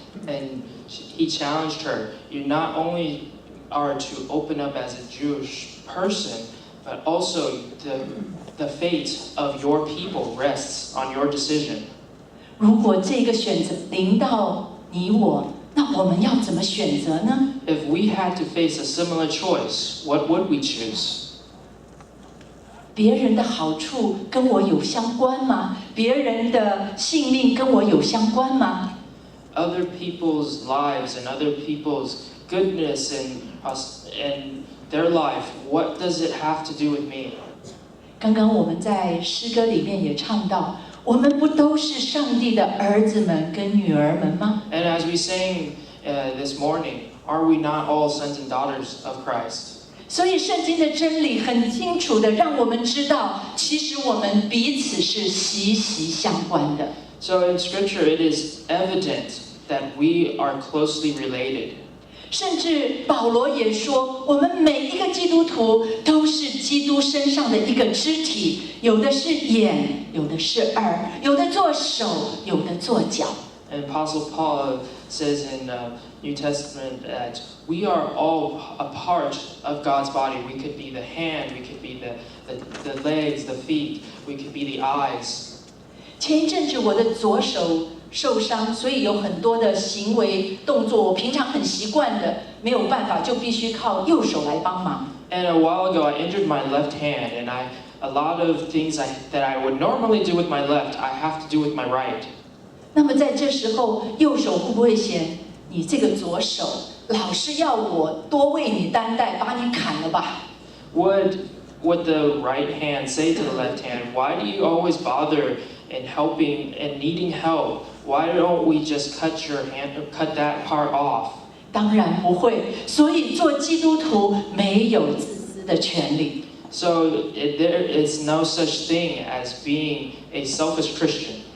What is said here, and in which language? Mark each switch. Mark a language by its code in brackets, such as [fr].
[en] And he challenged her, you not only are to open up as a Jewish person, but also the fate of your people rests on your decision. [zh] 如果这个选择临到你我，那我们要怎么选择呢？ [en] If we had to face a similar choice, what would we choose? [zh] 别人的好处跟我有相关吗？别人的性命跟我有相关吗？ [en] Other people's lives and other people's goodness and their life, what does it have to do with me? [zh] 刚刚我们在诗歌里面也唱到，我们不都是上帝的儿子们跟女儿们吗？ [en] And as we sang this morning, are we not all sons and daughters of Christ? [zh] 所以圣经的真理很清楚的让我们知道，其实我们彼此是息息相关的。 [en] So in Scripture, it is evident that we are closely related. [zh] 甚至保罗也说，我们每一个基督徒都是基督身上的一个肢体，有的是眼，有的是耳，有的做手，有的做脚。 [en] And Apostle Paul says in the New Testament that we are all a part of God's body. We could be the hand, we could be the legs, the feet, we could be the eyes. [zh] 前一阵子我的左手受伤，所以有很多的行为动作，我平常很习惯的，没有办法，就必须靠右手来帮忙。 [en] And a while ago, I injured my left hand, and a lot of things that I would normally do with my left, I have to do with my right. [zh] 那么在这时候，右手会不会嫌你这个左手老是要我多为你担待，把你砍了吧？ [en] Would the right hand say to the left hand, why do you always bother in helping and needing help? Why don't we just cut that part off? [zh] 当然不会。所以做基督徒没有自私的权利。 [en] So there is no such thing as being a selfish Christian.